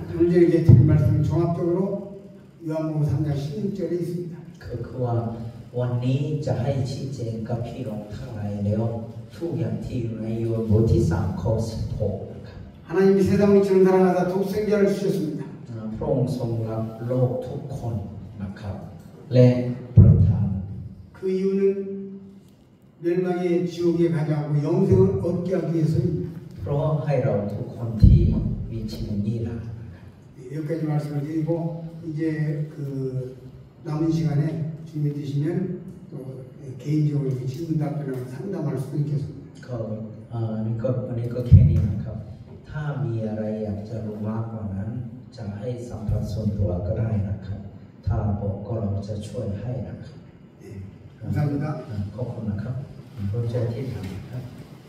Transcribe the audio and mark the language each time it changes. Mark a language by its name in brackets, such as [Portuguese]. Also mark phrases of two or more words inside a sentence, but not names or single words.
[Korean] 오늘 저에게 드린 말씀은 종합적으로 요한복음 3장 16절에 있습니다. [Thai] คือว่าวันนี้จะให้ชี้แจงกับพี่น้องทั้งหลายแล้วทุกอย่างที่อยู่ในโยฮันบทที่3ข้อ16นะครับ [Korean] 하나님이 세상을 이처럼 사랑하사 독생자를 주셨습니다. [Thai] พระองค์ทรงรักโลกทุกคนนะครับและประทาน [Korean] 그 이유는 멸망의 지옥에 가지 않고 영생을 얻게 하기 위해서입니다. [Thai] เพราะให้เราทุกคนที่มีชีวิตนิรันดร์ [Korean] 여기까지 말씀을 드리고 이제 그 남은 시간에 주님이 드시면 또 개인적으로 질문 답변을 상담할 수도 있겠습니다. [Thai] ก็วันนี้ก็แค่นี้นะครับถ้ามีอะไรอยากจะรู้มากกว่านั้นจะให้สัมภาษณ์ส่วนตัวก็ได้นะครับถ้าบอกก็เราจะช่วยให้นะครับ [Korean] 네, 감사합니다. [Thai] ขอบคุณนะครับผมรู้ใจที่ทำครับ